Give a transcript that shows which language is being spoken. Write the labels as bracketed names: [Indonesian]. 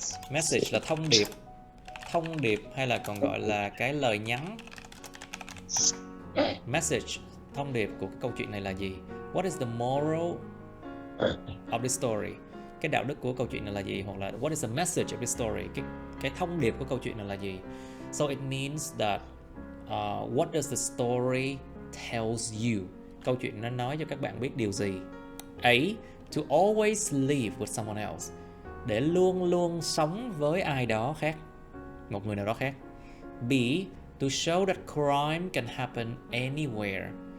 [Vietnamese] Message là thông điệp hay là còn gọi là cái lời nhắn. Message, thông điệp của cái câu chuyện này là gì? [English] What is the moral of the story? [Vietnamese] Cái đạo đức của câu chuyện này là gì? Hoặc là [English] what is the message of the story? [Vietnamese] Cái thông điệp của câu chuyện này là gì? [English] So it means that what does the story tells you? [Vietnamese] Câu chuyện nó nói cho các bạn biết điều gì? [English] A. To always live with someone else. [Vietnamese] Để luôn luôn sống với ai đó khác, một người nào đó khác. [English] B. To show that crime can happen anywhere.